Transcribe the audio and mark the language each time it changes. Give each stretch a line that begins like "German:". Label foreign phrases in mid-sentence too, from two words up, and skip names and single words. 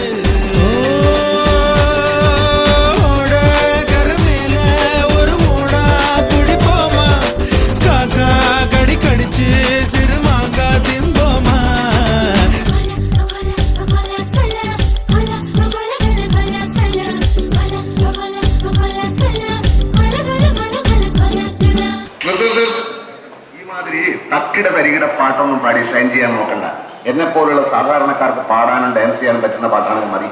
Tamil: கருமேல ஒரு மூடா பிடிப்போமா காக்கா கடி கடிச்சு சிறு மாங்கா திம்போமா
Malayalam: ഈ മാതിരി തക്കിട തരികിട പാട്ടൊന്നും പാടി ഷൈൻ ചെയ്യാൻ നോക്കണ്ട. എന്നെ പോലുള്ള സാധാരണക്കാർക്ക് പാടാനും ഡാൻസ് ചെയ്യാനും പറ്റുന്ന പാട്ടാണെങ്കിൽ മതി.